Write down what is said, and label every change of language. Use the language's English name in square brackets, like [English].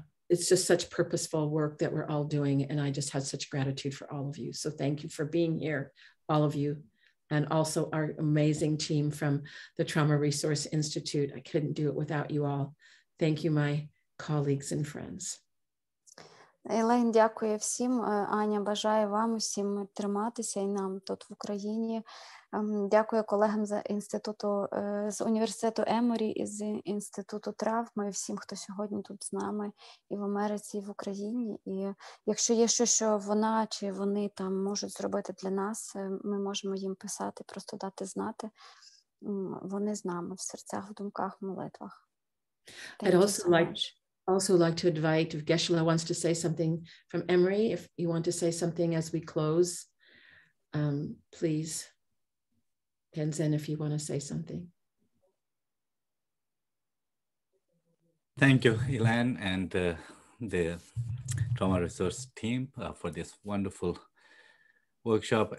[English] It's just such purposeful work that we're all doing, and I just had such gratitude for all of you. So thank you for being here, all of you, and also our amazing team from the Trauma Resource Institute. I couldn't do it without you all. Thank you, my colleagues and friends. [Ukrainian] Елен дякує всім. Аня бажає вам усім триматися і нам тут в Україні. Дякую колегам з інституту, з університету Еморі і з інституту травми, всім, хто сьогодні тут з нами і в Америці, і в Україні. І якщо є щось, що вона чи вони там можуть зробити для нас, ми можемо їм писати, просто дати знати. Вони з нами в серцях, в думках, в молитвах. [English] I'd also like to invite, if Geshe-la wants to say something from Emory, if you want to say something as we close, please. Tenzin, if you want to say something. Thank you, Ilan, and the Trauma Resource team for this wonderful workshop.